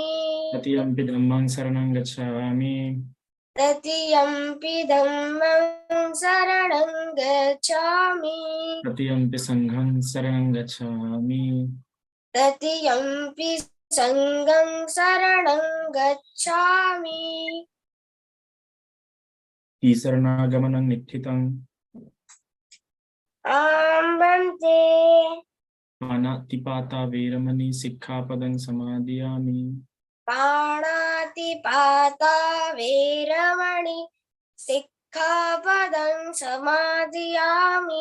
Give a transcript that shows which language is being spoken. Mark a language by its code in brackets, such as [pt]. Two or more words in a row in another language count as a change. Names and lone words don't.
[pi] तृतीयंपि धम्मं शरणं गच्छामि तृतीयंपि धम्मं शरणं गच्छामि तृतीयंपि संघं शरणं गच्छामि तृतीयंपि संघं शरणं गच्छामि ईशरणागमनं निश्चितं वन्दे पानातिपाता वेरमणि सिक्खापदं समादयामि पाणातिपाता वेरमणि सिक्खापदं समादयामि